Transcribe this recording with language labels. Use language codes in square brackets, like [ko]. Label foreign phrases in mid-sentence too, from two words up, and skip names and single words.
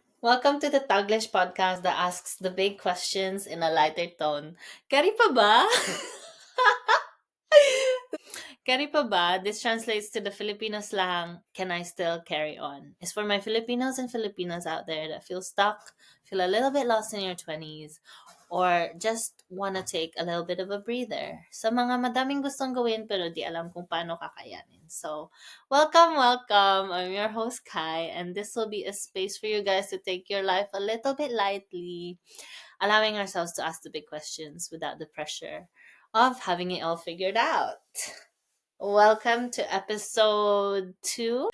[en] Welcome to the Taglish podcast that asks the big questions in a lighter tone. [tl] Kari pa ba? Kari pa ba? [en] This translates to the Filipino slang, can I still carry on? It's for my Filipinos and Filipinas out there that feel stuck, feel a little bit lost in your 20s, or just want to take a little bit of a breather. [tl] Sa mga madaming gustong gawin pero di alam kung paano kakayanin. [en] So, welcome. I'm your host, Kai, and this will be a space for you guys to take your life a little bit lightly, allowing ourselves to ask the big questions without the pressure of having it all figured out. Welcome to episode 2.